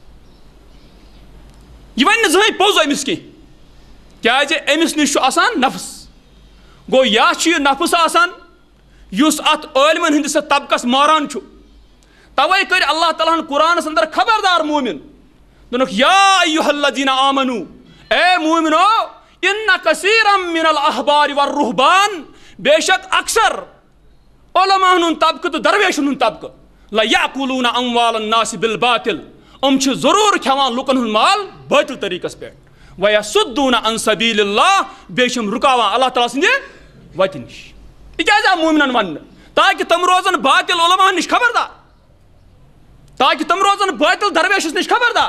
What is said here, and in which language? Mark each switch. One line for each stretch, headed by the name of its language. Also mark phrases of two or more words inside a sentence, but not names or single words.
Kashmiri: یہِ وَنہِ نہٕ زٕہٕنۍ پوٚز أمِس کینٛہہ کیٛازِ أمِس نِش چھُ آسان نفس. گوٚو یا چھُ یہِ نفس آسان یُس اَتھ عٲلمَن ہٕنٛدِس یَتھ طبقس ماران چھُ. تَوَے کٔرۍ اللہ تعالیٰ ہن قرآنَس اندر خبردار مومِن، دوٚپُکھ
Arabic: یا ایُّہا الذیٖنَ آمنوٗ،
Kashmiri: اے مومِنو
Arabic: اِنَّ کثیٖرًا مِنَ الْأَحْبارِ وَالرُّہْبان،
Kashmiri: بے شک اکثر علماءن ہُنٛد طبقہٕ تہٕ درویشن ہُنٛد طبقہٕ
Arabic: لَیَأْکُلُونَ أَمْوَالَ النَّاسِ بِالْباطِل،
Kashmiri: چھِ ضروٗر کھٮ۪وان لُکن ہُنٛد مال باطل طریٖقس پٮ۪ٹھ.
Arabic: وَیَصُدُّونَ عَن سَبیٖلِ اللہِ،
Kashmiri: بیٚیہِ چھِ یِم رُکاوان اللہ تعالیٰ سٕنٛدِ وَتہِ نِش. یہِ کیٛازِ آو مومنن وَننہٕ؟ تاکہِ تِم روزن باطل علماءن نِش خبردار، تاکہِ تِم روزن باطل درویشس نِش خبردار.